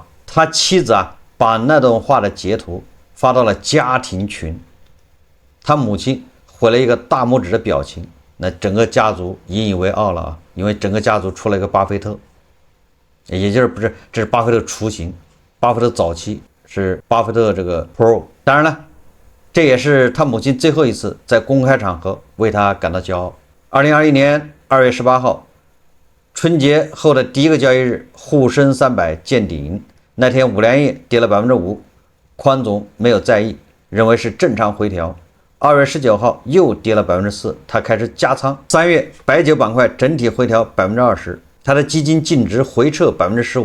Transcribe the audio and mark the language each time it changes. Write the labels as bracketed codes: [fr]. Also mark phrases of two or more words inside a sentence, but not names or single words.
[zh] 他妻子把那段話的截圖發到了家庭群，他母親回了一個大拇指的表情，那整個家族引以為傲了啊！因為整個家族出了一個巴菲特，也就是不是，這是巴菲特雛形，巴菲特早期是巴菲特这個 Pro。当然了，這也是他母親最後一次在公開場合為他感到驕傲。2021年2月18號，春節後的第一個交易日，滬深300見頂，那天五糧液跌了5%，寬總沒有在意，認為是正常回調。2月19號又跌了4%，他開始加倉。3月白酒板塊整體回調20%，他的基金淨值回撤15%。